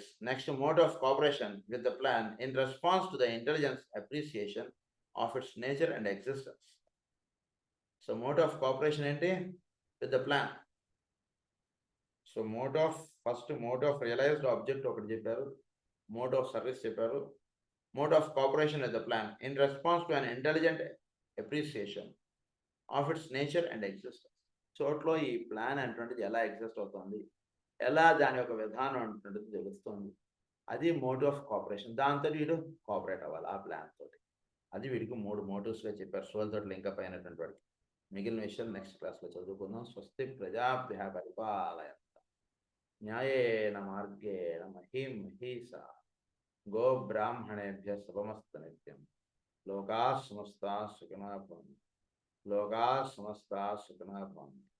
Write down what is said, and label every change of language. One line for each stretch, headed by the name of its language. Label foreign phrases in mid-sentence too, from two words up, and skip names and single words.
English: next motive of cooperation with the plan in response to the intelligence appreciation of its nature and existence. so motive of cooperation ఏంటి? with the plan. so motive of realized object
Telugu: ఒకటి చెప్పారు.
English: motive of service చెప్పారు. motive of cooperation with the plan in response to an intelligent appreciation of its nature and existence.
Telugu: చోట్లో ఈ ప్లాన్ అనేటువంటిది ఎలా ఎగ్జిస్ట్ అవుతుంది, ఎలా దాని యొక్క విధానం అనేటువంటిది తెలుస్తుంది. అది
English: motive of cooperation.
Telugu: దాంతో వీడు కోఆపరేట్ అవ్వాలి ఆ ప్లాన్ తోటి. అది వీడికి 3 మోటివ్స్‌గా చెప్పారు. సోల్ తోటి లింకప్ అయినటువంటి వాడికి. మిగిలిన విషయాలు నెక్స్ట్ క్లాస్‌లో చదువుకుందాం.
Sanskrit: స్వస్తి ప్రజాభ్యః పరిపాలయంతాం న్యాయేన మార్గేణ మహీం మహీసా గో బ్రాహ్మణేభ్యః శుభమస్తు నిత్యం. లోకాః సమస్తాః సుఖినో భవంతు. లోకాః సమస్తాః సుఖినో భవంతు.